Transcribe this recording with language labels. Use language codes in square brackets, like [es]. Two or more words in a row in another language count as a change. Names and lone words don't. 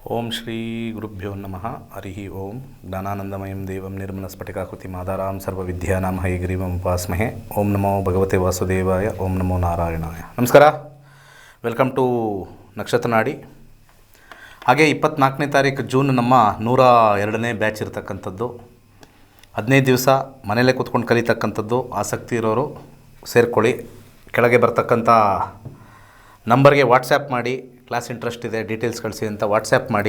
[sa] ಓಂ ಶ್ರೀ ಗುರುಭ್ಯೋ ನಮಃ ಹರಿ ಓಂ ಜ್ಞಾನಾನಂದಮಯಂ ದೇವಂ ನಿರ್ಮಲಸ್ಫಟಿಕಾಕೃತಿಂ ಆಧಾರಾಂ ಸರ್ವವಿದ್ಯಾನಾಂ ಹಯಗ್ರೀವಂ ಉಪಾಸ್ಮಹೇ. ಓಂ ನಮೋ ಭಗವತೆ ವಾಸುದೇವಾಯ. ಓಂ ನಮೋ ನಾರಾಯಣಾಯ. ನಮಸ್ಕಾರ, [en] welcome to [sa] ನಕ್ಷತ್ರ ನಾಡಿ. [kn] ಹಾಗೆ 24ನೇ ತಾರೀಕು ಜೂನ್ ನಮ್ಮ 102ನೇ ಬ್ಯಾಚ್ ಇರತಕ್ಕಂಥದ್ದು. 15 ದಿವಸ ಮನೆಯಲ್ಲೇ ಕೂತ್ಕೊಂಡು ಕಲಿತಕ್ಕಂಥದ್ದು. ಆಸಕ್ತಿ ಇರೋರು ಸೇರ್ಕೊಳ್ಳಿ. ಕೆಳಗೆ ಬರ್ತಕ್ಕಂಥ ನಂಬರ್ಗೆ ವಾಟ್ಸ್ಯಾಪ್ ಮಾಡಿ, [en] class interest [kn] ಇದೆ, ಡೀಟೇಲ್ಸ್ ಕಳಿಸಿ ಅಂತ ವಾಟ್ಸ್ಯಾಪ್ ಮಾಡಿ.